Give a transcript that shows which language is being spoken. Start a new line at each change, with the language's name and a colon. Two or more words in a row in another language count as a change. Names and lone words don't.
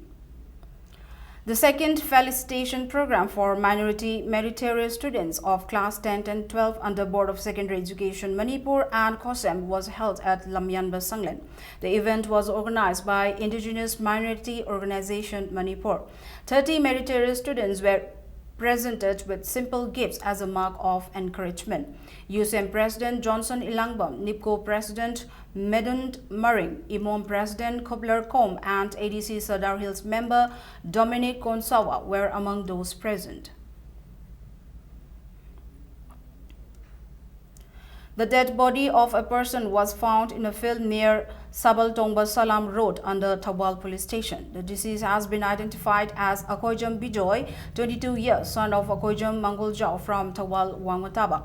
English: The second felicitation program for minority meritorious students of class 10 and 12 under Board of Secondary Education Manipur and COSEM was held at Lamyanba Sanglen. The event was organized by Indigenous Minority Organization Manipur. 30 meritorious students were presented with simple gifts as a mark of encouragement. USM President Johnson Ilangbam, NIPCO President Medund Maring, IMOM President Kobler Kom and ADC Sadar Hills member Dominic Konsawa were among those present. The dead body of a person was found in a field near Sabal Tongba Salam Road under Thawal Police Station. The deceased has been identified as Akoijam Bijoy, 22 years, son of Akoijam Manguljao from Thawal Wangmataba.